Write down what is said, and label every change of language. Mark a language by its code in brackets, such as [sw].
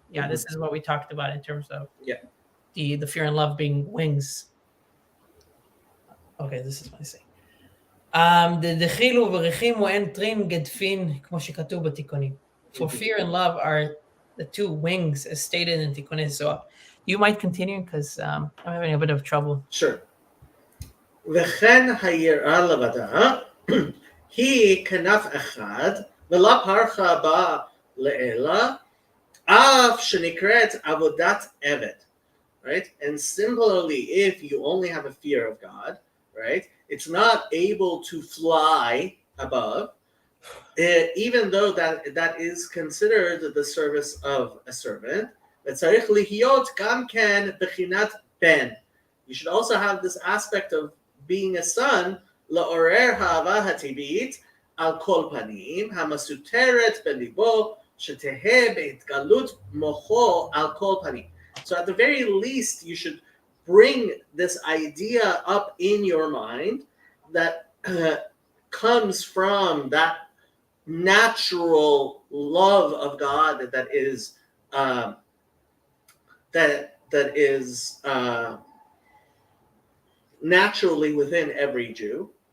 [en] Yeah, this is what we talked about in terms of the fear and love being wings. Okay, this is what I say. [he] דחילו וריחים ואין טרין גדפין, כמו שכתוב בתיקונים. [en] For fear and love are the two wings as stated in תיקוני זוהר. You might continue because I'm having a bit of trouble. Sure. [he] וכן היראה לבדה היא כנף אחד ולא פרחה בה לעילה אף שנקראת עבודת עבד. [en] Right? And similarly, if you only have a fear of God, right, it's not able to fly above, even though that is considered the service of a servant. [he] וצריך להיות גם כן בחינת בן. [en] You should also have this aspect of being a son, [he] לעורר האהבה הטבעית על כל פנים, המסותרת בליבו, שתהא בהתגלות מוחו על כל פנים. [en] So at the very least, you should bring this idea up in your mind that comes from that natural love of God that is naturally within every Jew.